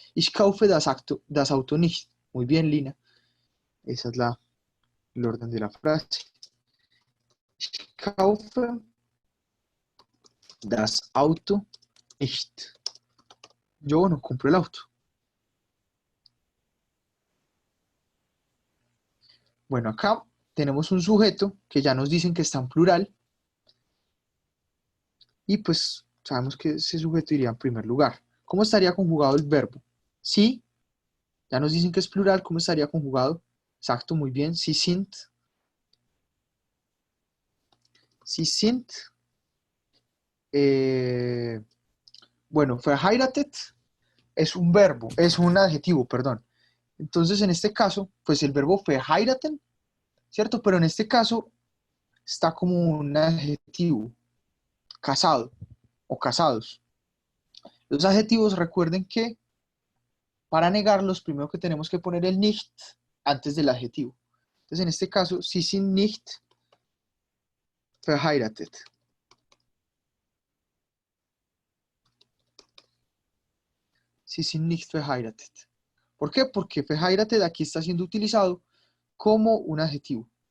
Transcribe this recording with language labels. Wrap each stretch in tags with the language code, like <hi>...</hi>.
<de>Ich kaufe das Auto nicht.</de> <es>Muy bien, Lina. Esa es el orden de la frase.</es> <de>Ich kaufe das Auto nicht.</de> <es>Yo no compro el auto. Bueno, acá tenemos un sujeto que ya nos dicen que está en plural y pues sabemos que ese sujeto iría en primer lugar. ¿Cómo estaría conjugado el verbo? Sí, ya nos dicen que es plural, ¿cómo estaría conjugado? Exacto, muy bien.</es> <de>Sie sind. Sie sind.</de> <es>eh, bueno, verheiratet es un verbo, es un adjetivo, perdón. Entonces, en este caso, pues el verbo verheiraten, ¿cierto? Pero en este caso está como un adjetivo, casado o casados. Los adjetivos, recuerden que para negarlos, primero que tenemos que poner el nicht antes del adjetivo. Entonces, en este caso,</es> <de>sie sind nicht verheiratet. Sie sind nicht verheiratet.</de> <es>¿Por qué? Porque verheiratet aquí está siendo utilizado como un adjetivo.</es>